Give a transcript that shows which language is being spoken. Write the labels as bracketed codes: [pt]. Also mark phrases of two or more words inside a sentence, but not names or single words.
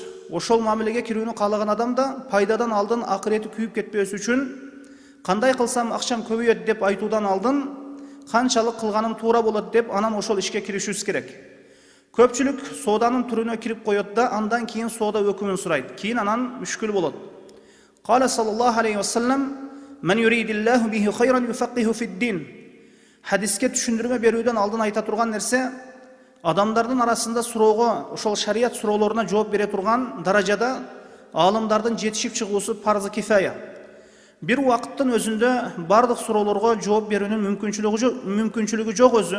[ky] Ошол мамилеге кирүүнү каалаган адам да пайдадан алдын акырети күйүп кетпөөсү үчүн кандай кылсам акчам көбөйөт деп айтуудан алдын канчалык кылганым туура болот деп анан ошол ишке киришүүсү керек. Көпчүлүк сооданын түрүнө кирип коет да, андан кийин соода өкүмүн сурайт. Кийин анан мүшкүл болот. [ar] قال صلى الله عليه وسلم من يرد الله به خيرا يفقهه في الدين." [ky] Хадиске түшүндүрмө берүүдөн алдын айта турган нерсе, адамдардын арасында суроого, ошол шарият суроолоруна жооп бере турган даражада аалымдардын жетишип чыгуусу [ar] فرض كفاية. [ky] Бир убакыттын өзүндө бардык суроолорго жооп берүүнүн мүмкүнчүлүгү жок өзү.